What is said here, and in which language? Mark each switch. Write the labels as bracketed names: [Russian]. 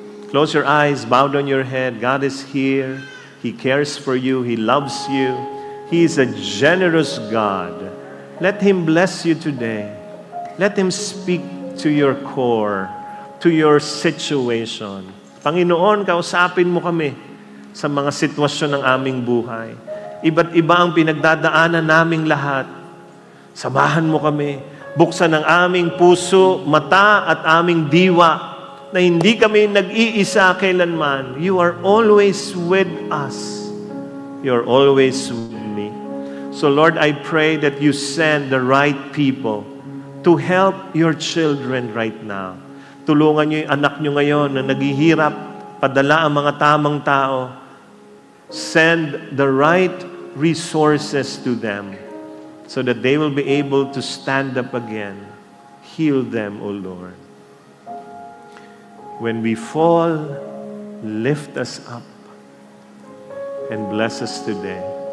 [English] Close your eyes, bow down your head. God is here. He cares for you. He loves you. He is a generous God. Let Him bless you today. Let Him speak to your core, to your situation. [Filipino] Panginoon, kausapin mo kami sa mga sitwasyon ng aming buhay. Iba't iba ang pinagdadaanan naming lahat. Samahan mo kami. Buksan ang aming puso, mata at aming diwa na hindi kami nag-iisa kailanman. [English] You are always with us. You are always with me. So Lord, I pray that you send the right people to help your children right now. [Filipino] Tulungan niyo yung anak niyo ngayon na naghihirap, padala ang mga tamang tao. [English] Send the right resources to them so that they will be able to stand up again. Heal them, O Lord. When we fall, lift us up and bless us today.